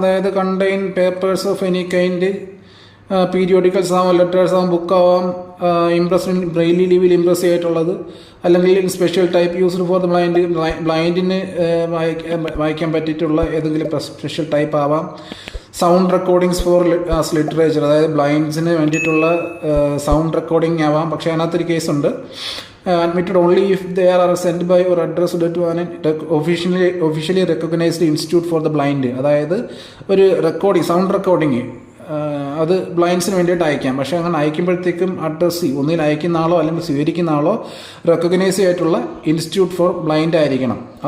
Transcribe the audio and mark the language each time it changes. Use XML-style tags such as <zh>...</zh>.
<ml>അതായത്</ml> <en>contain papers of any kind,</en> <ml>periodicals ആവാം, letters ആവാം, ബുക്ക് ആവാം, ഇംപ്രസ് ബ്രെയിലി ലീവിൽ ഇംപ്രസ് ചെയ്തിട്ടുള്ളത്, അല്ലെങ്കിൽ special type used for the ബ്ലൈൻഡിന് വായിക്കാൻ പറ്റിയിട്ടുള്ള ഏതെങ്കിലും സ്പെഷ്യൽ ടൈപ്പ് ആവാം.</ml> <en>sound recordings for literature,</en> <ml>അതായത് ബ്ലൈൻഡ്സിന് വേണ്ടിയിട്ടുള്ള സൗണ്ട് റെക്കോർഡിംഗ് ആവാം. പക്ഷേ അതിനകത്തൊരു കേസുണ്ട്,</ml> <en>admitted only if they are sent by or addressed to an officially recognized institute for the blind.</en> <ml>അതായത് ഒരു സൗണ്ട് റെക്കോർഡിങ് അത് ബ്ലൈൻഡ്സിന് വേണ്ടിയിട്ട് അയക്കാം. പക്ഷേ അങ്ങനെ അയക്കുമ്പോഴത്തേക്കും അഡ്രസ്സ് ഒന്നിൽ അയക്കുന്ന ആളോ അല്ലെങ്കിൽ സ്വീകരിക്കുന്ന ആളോ റെക്കഗ്നൈസ് ആയിട്ടുള്ള ഇൻസ്റ്റിറ്റ്യൂട്ട് ഫോർ ബ്ലൈൻഡ് ആയിരിക്കണം.</ml>